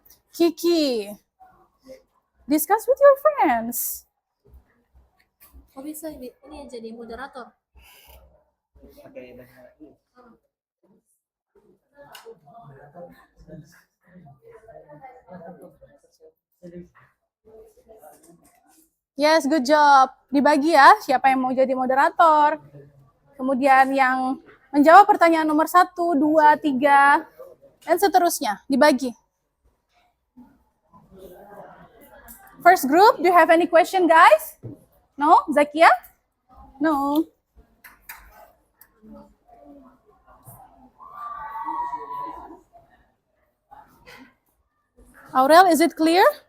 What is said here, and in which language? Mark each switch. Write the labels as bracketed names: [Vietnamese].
[English] Kiki, discuss with your friends. [Indonesian] Oh bisa ini yang jadi moderator. Pakai bahasa ini. [English] Yes, good job. [Indonesian] Dibagi ya, siapa yang mau jadi moderator. Kemudian yang menjawab pertanyaan nomor 1, 2, 3, dan seterusnya. Dibagi. [English] First group, do you have any question, guys? No? Zakia? No. Aurel, is it clear?